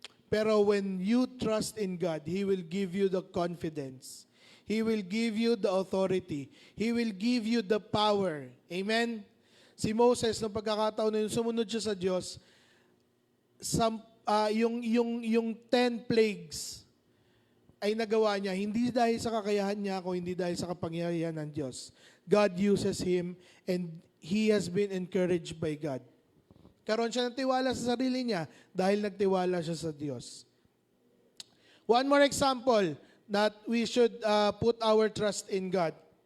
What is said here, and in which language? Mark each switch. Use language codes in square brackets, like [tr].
[en] Pero when you trust in God, He will give you the confidence. He will give you the authority. He will give you the power. Amen? [tl] Si Moses, nung pagkakataon na yun, sumunod siya sa Diyos, yung 10 plagues ay nagawa niya, hindi dahil sa kakayahan niya, o hindi dahil sa kapangyarihan ng Diyos. [en] God uses him and he has been encouraged by God. [tl] Karoon siya ng tiwala sa sarili niya dahil nagtiwala siya sa Diyos. [en] One more example that we should put our trust in God.